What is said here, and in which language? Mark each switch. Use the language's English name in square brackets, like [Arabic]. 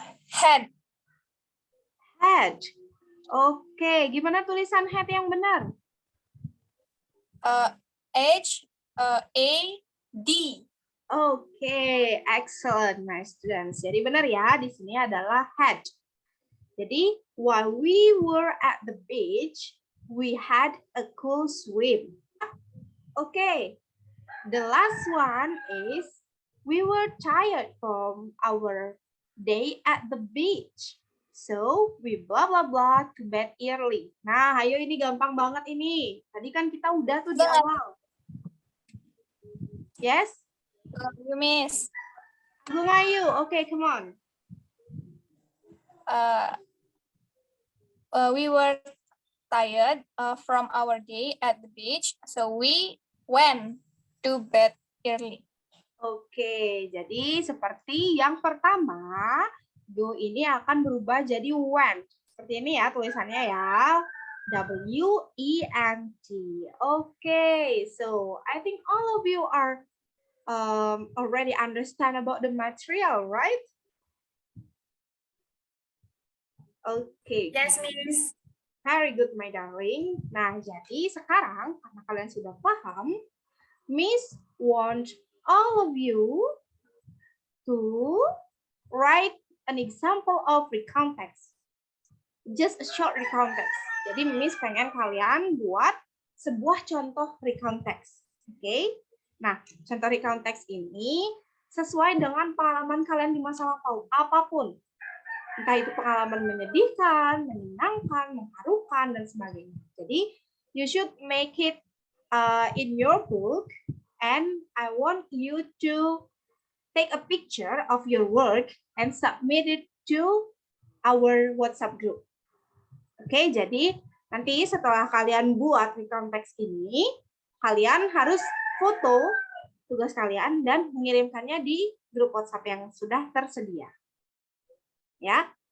[English] Head. [Indonesian] Head. Oke, gimana tulisan head yang benar? [English] H-A-D. Oke, excellent, my students. [Indonesian] Jadi benar ya, di sini adalah head. [English] Jadi, while we were at the beach, we had a cool swim. Okay, the last one is we were tired from our day at the beach. So, we blah blah blah to bed early. [Indonesian] Nah, ayo ini gampang banget ini. Tadi kan kita udah tuh di awal. [English] Yes? You, Miss. Agung Ayu, okay, come on. We were tired from our day at the beach, so we went to bed early. [Indonesian] Oke, jadi seperti yang pertama, go ini akan berubah jadi went. Seperti ini ya tulisannya ya. [English] W-E-N-T. Okay, so I think all of you are already understand about the material, right? Okay. Yes, Miss. Very good, my darling. [Indonesian] Nah, jadi sekarang karena kalian sudah paham, [English] Miss want all of you to write an example of recount text. Just a short recount text. [Indonesian] Jadi Miss pengen kalian buat sebuah contoh recount text. Oke? Nah, contoh recount text ini sesuai dengan pengalaman kalian di masa lampau, apapun. Entah itu pengalaman menyedihkan, menyenangkan, mengharukan, dan sebagainya. [English] Jadi, you should make it in your book, and I want you to take a picture of your work and submit it to our WhatsApp group. [Indonesian] Oke, jadi nanti setelah kalian buat recount text ini, kalian harus foto tugas kalian dan mengirimkannya di grup WhatsApp yang sudah tersedia. Ya.